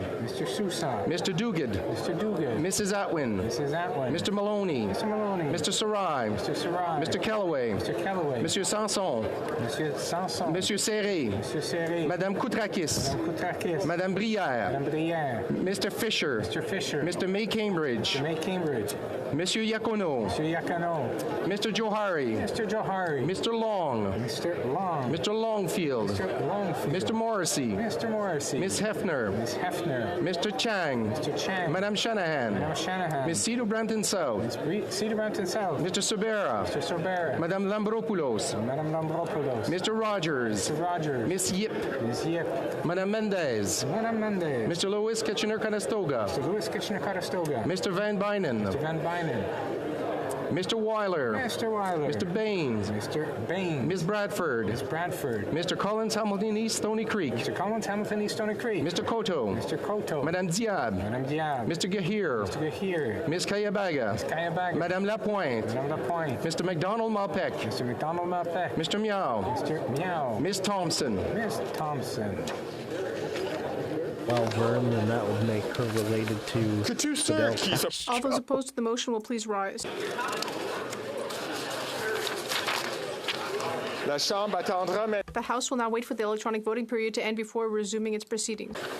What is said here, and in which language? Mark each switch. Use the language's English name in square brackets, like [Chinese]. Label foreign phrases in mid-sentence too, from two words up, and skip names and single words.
[English] Mr. Sousa. Mr. Duguid. Mr. Duguid. Mrs. Atwin. Mrs. Atwin. Mr. Maloney. Mr. Maloney. Mr. Sarai. Mr. Sarai. Mr. Callaway. Mr. Callaway. Monsieur Sanson. Monsieur Sanson. Monsieur Serré. Monsieur Serré. Madame Koutrakis. Madame Koutrakis. Madame Brière. Madame Brière. Mr. Fisher. Mr. Fisher. Mr. May Cambridge. Mr. May Cambridge. Monsieur Yakono. Monsieur Yakano. Mr. Johari. Mr. Johari. Mr. Long. Mr. Long. Mr. Longfield. Mr. Longfield. Mr. Morrissey. Mr. Morrissey. Miss Hefner. Miss Hefner. Mr. Chang. Mr. Chang. Madame Shanahan. Madame Shanahan. Miss Cedar Brampton South. Miss Cedar Brampton South. Mr. Sobera. Mr. Sobera. Madame Lambropoulos. Madame Lambropoulos. Mr. Rogers. Mr. Rogers. Miss Yip. Miss Yip. Madame Mendez. Madame Mendez. Mr. Louis Kitchener-Conestoga. Mr. Louis Kitchener-Conestoga. Mr. Van Bynen. Mr. Van Bynen. Mr. Weiler. Mr. Weiler. Mr. Baines. Mr. Baines. Miss Bradford. Miss Bradford. Mr. Collins Hamilton East Stony Creek. Mr. Collins Hamilton East Stony Creek. Mr. Koto. Mr. Koto. Madame Diab. Madame Diab. Mr. Gahir. Mr. Gahir. Miss Kayabaga. Miss Kayabaga. Madame Lapointe. Madame Lapointe. Mr. McDonald Malpec. Mr. McDonald Malpec. Mr. Meow. Mr. Meow. Miss Thompson. Miss Thompson. Well, Vern, and that would make her related to Fidel. All those opposed to the motion will please rise. The House will now wait for the electronic voting period to end before resuming its proceedings.